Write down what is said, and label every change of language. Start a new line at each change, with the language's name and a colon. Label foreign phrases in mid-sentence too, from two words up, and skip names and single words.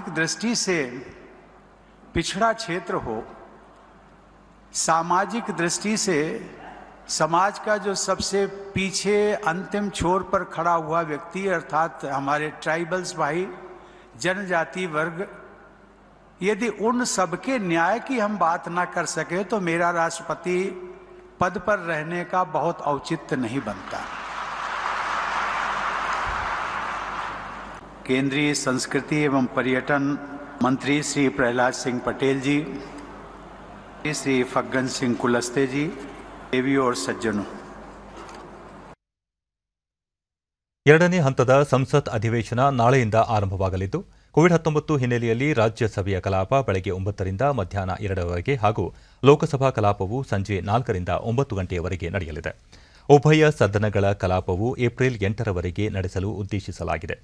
Hindi: दृष्टि से पिछड़ा क्षेत्र हो, सामाजिक दृष्टि से समाज का जो सबसे पीछे अंतिम छोर पर खड़ा हुआ व्यक्ति अर्थात हमारे ट्राइबल्स भाई, जनजाति वर्ग, यदि उन सबके न्याय की हम बात ना कर सके तो मेरा राष्ट्रपति पद पर रहने का बहुत औचित्य नहीं बनता। केंद्रीय संस्कृति एवं पर्यटन मंत्री श्री प्रहलाद सिंह पटेल जी, श्री फग्गन सिंह कुलस्ते जी, देवियों और सज्जनों,
Kannada: ಎರಡನೇ ಹಂತದ ಸಂಸತ್ ಅಧಿವೇಶನ ನಾಳೆಯಿಂದ ಆರಂಭವಾಗಲಿದ್ದು, ಕೋವಿಡ್-19 ಹಿನ್ನೆಲೆಯಲ್ಲಿ ರಾಜ್ಯಸಭೆಯ ಕಲಾಪ ಬೆಳಗ್ಗೆ 9 ರಿಂದ ಮಧ್ಯಾಹ್ನ 2ರವರೆಗೆ ಹಾಗೂ ಲೋಕಸಭಾ ಕಲಾಪವು ಸಂಜೆ 4 ರಿಂದ 9 ಗಂಟೆಯವರೆಗೆ ನಡೆಯಲಿದೆ. ಉಭಯ ಸದನಗಳ ಕಲಾಪವು ಏಪ್ರಿಲ್ 8ರವರೆಗೆ ನಡೆಸಲು ಉದ್ದೇಶಿಸಲಾಗಿದೆ.